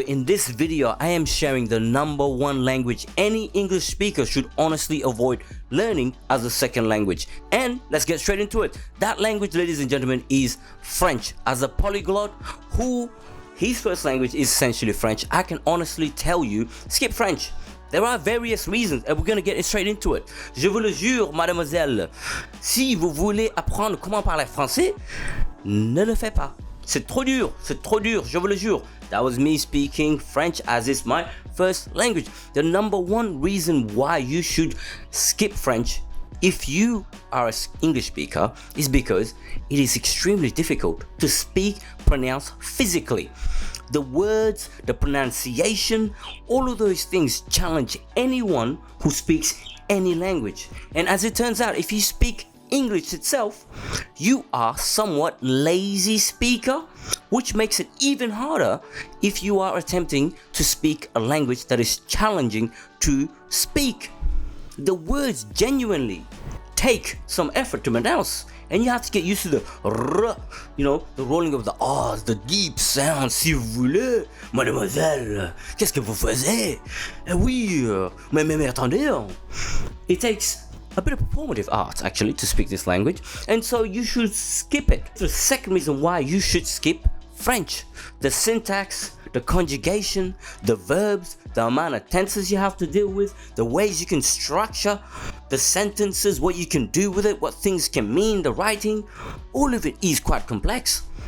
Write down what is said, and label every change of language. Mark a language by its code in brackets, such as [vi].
[en] In this video, I am sharing the #1 language any English speaker should honestly avoid learning as a second language. And let's get straight into it. That language, ladies and gentlemen, is French. As a polyglot his first language is essentially French, I can honestly tell you, skip French. There are various reasons and we're gonna get straight into it. [fr] Je vous le jure, mademoiselle, si vous voulez apprendre comment parler français, ne le faites pas. C'est trop dur, je vous le jure. [en] That was me speaking French as it's my first language. The #1 reason why you should skip French if you are an English speaker is because it is extremely difficult to speak, pronounce physically. The words, the pronunciation, all of those things challenge anyone who speaks any language. And as it turns out, if you speak English itself, you are somewhat lazy speaker, which makes it even harder if you are attempting to speak a language that is challenging to speak. The words genuinely take some effort to pronounce, and you have to get used to the r, the rolling of the R's, the deep sound. [fr] Si vous voulez, mademoiselle, qu'est-ce que vous faisiez? Eh oui, mais attendez. [en] It takes a bit of performative art actually to speak this language, and so you should skip it. The second reason why you should skip French: the syntax, the conjugation, the verbs, the amount of tenses you have to deal with, the ways you can structure the sentences, what you can do with it, what things can mean, the writing, all of it is quite complex.